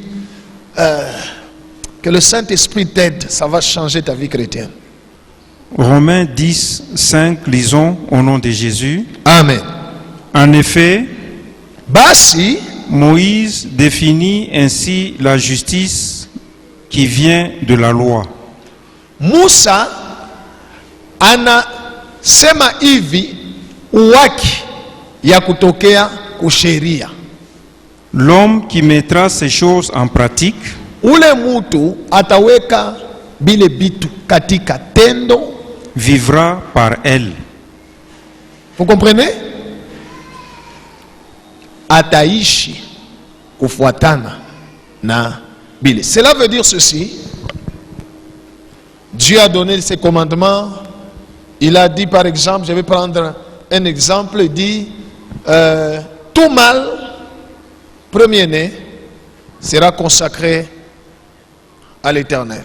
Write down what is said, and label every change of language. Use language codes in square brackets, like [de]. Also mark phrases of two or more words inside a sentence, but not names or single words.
[fr] Que le Saint-Esprit t'aide, ça va changer ta vie chrétienne. Romains 10, 5, lisons au nom de Jésus. Amen. En effet, [sw] Basi, [fr] Moïse définit ainsi la justice qui vient de la loi. [sw] Musa anasema hivi uwaki ya kutokea kusheria. [fr] L'homme qui mettra ces choses en pratique [sw] Ule mutu ataweka bile bitu katika tendo, [fr] vivra par elle. vous comprenez? [sw] Ataishi kufuatana na bile. [fr] Cela veut dire ceci. Dieu a donné ses commandements. Il a dit par exemple, je vais prendre un exemple, il dit tout mâle premier-né sera consacré à l'Éternel.